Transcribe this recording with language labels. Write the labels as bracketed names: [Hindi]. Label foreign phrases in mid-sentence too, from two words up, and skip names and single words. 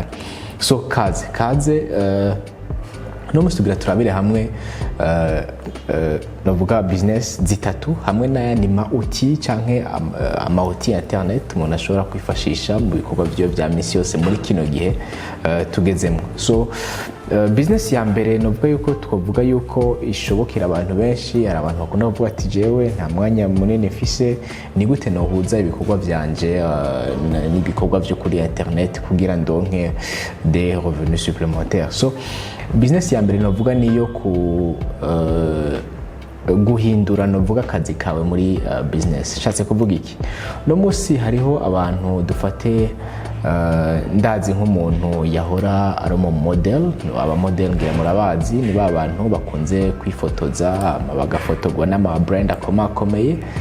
[Rundi] So kaze no musugira turabire hamwe novuga business zitatu hamwe n'ayandi mauti canke amauti internet umuntu ashobora kwifashisha mu bikorwa byo bya misi yose muri kino gihe tugezemo. So business ya mbere novuga yuko twavuga yuko ishobokera abantu benshi, hari abantu bakunda kuvuga ati jewe nta mwanya munini mfise, ni gute nohuza ibikorwa byanje n'ibikorwa byo kuri internet kugira ndonke [French] des revenus supplémentaires. [Rundi] So business ya mbere novuga niyo guhindura novuga akazi kawe muri business. Shatse kuvuga iki? No musi hariho abantu dufate ndazi nk'umuntu yahora ari mu model, aba model ngira murabazi ni ba bantu bakunze kwifotoza bagafotogwa n'ama brand akomeye.